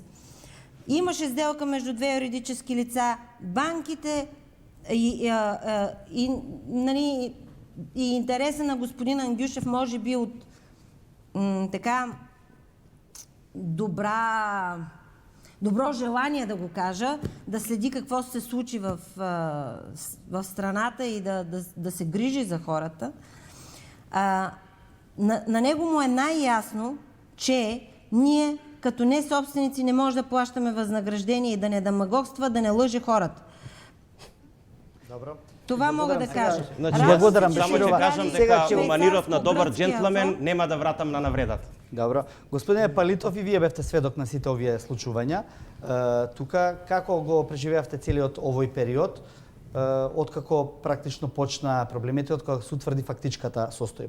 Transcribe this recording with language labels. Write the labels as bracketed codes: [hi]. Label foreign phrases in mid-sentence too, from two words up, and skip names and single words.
[bg] Имаше сделка между две юридически лица, банките и интереса на господин Андюшев може би от така добро желание, да го кажа, да следи какво се случи в страната и да се грижи за хората. На него му е най-ясно, че ние като не собственици не може да плащаме възнаграждение и да не демагогства, да не лъже хората. Добро. Това мога да кажа. [mk] Благодарам, само ќе Беширова. кажам дека во маниров на добар џентлмен нема да вратам на навредата. Добро. Господине Палитов, и вие бевте сведок на сите овие случувања. Тука, како го преживеавте целиот овој период, откако практично почна проблемите, откако се утврди фактичката состојба?